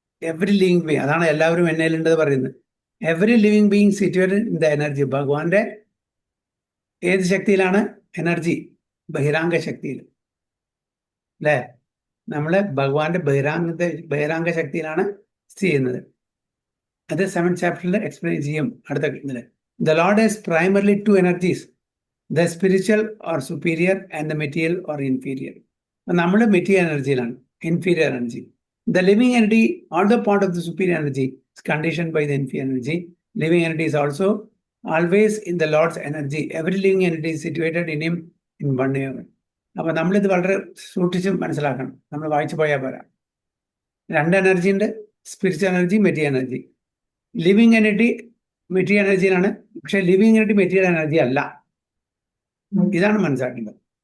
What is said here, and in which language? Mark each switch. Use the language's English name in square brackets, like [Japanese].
[English] Every living being, [Malayalam] അതാണ് എല്ലാവരും എന്നേലുണ്ടെന്ന് പറയുന്നത്. [English] Every living being situated in the energy. [Malayalam] ഭഗവാന്റെ ഏത് ശക്തിയിലാണ്? എനർജി, ബഹിരാംഗ ശക്തിയിൽ അല്ലേ. നമ്മളെ ഭഗവാന്റെ ബഹിരാംഗ ശക്തിയിലാണ് സ്ഥിതി ചെയ്യുന്നത്. അത് 7th ചാപ്റ്ററിൽ എക്സ്പ്ലെയിൻ ചെയ്യും അടുത്ത ഇതിൽ. [English] The Lord has primarily 2 energies, the spiritual or superior and the material or inferior. [Malayalam] നമ്മൾ material എനർജിയിലാണ്, [English] inferior energy. The living energy, although part of the superior energy, is conditioned by the inferior energy. Living energy is also always in the Lord's energy. Every living energy is situated in him in one way. [Malayalam] അപ്പൊ നമ്മളിത് വളരെ സൂക്ഷിച്ച് മനസ്സിലാക്കണം. നമ്മൾ വായിച്ചു പോയാൽ പോരാ. 2 energy ഉണ്ട്, spiritual energy, material energy. Living energy material എനർജിയിലാണ്, പക്ഷെ ലിവിങ് എനർജി മെറ്റീരിയൽ എനർജി അല്ല. ഇതാണ് മനസ്സിലാക്കേണ്ടത്.